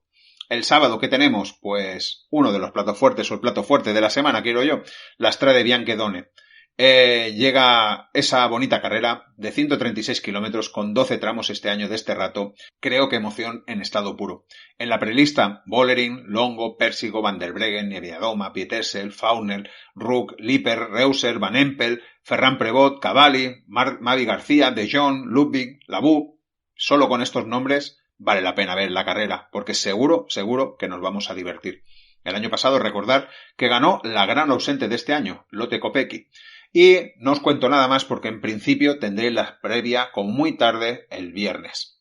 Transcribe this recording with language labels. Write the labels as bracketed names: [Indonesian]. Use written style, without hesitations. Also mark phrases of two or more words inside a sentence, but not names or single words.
[Spanish] El sábado, ¿qué tenemos? Pues uno de los platos fuertes, o el plato fuerte de la semana, quiero yo, la Strade Bianche Donne. Llega esa bonita carrera de 136 kilómetros con 12 tramos este año de este rato. Creo que emoción en estado puro. En la prelista, Bollering, Longo, Pérsigo, Van der Breggen, Nieviadoma, Pietersel, Faunel, Ruck, Liper, Reuser, Van Empel, Ferran Prevot, Cavalli, Mavi García, De Jong, Ludwig, Labou. Solo con estos nombres vale la pena ver la carrera, porque seguro que nos vamos a divertir. El año pasado, recordar que ganó la gran ausente de este año, Lotte Kopecky. Y no os cuento nada más porque en principio tendré la previa con muy tarde el viernes.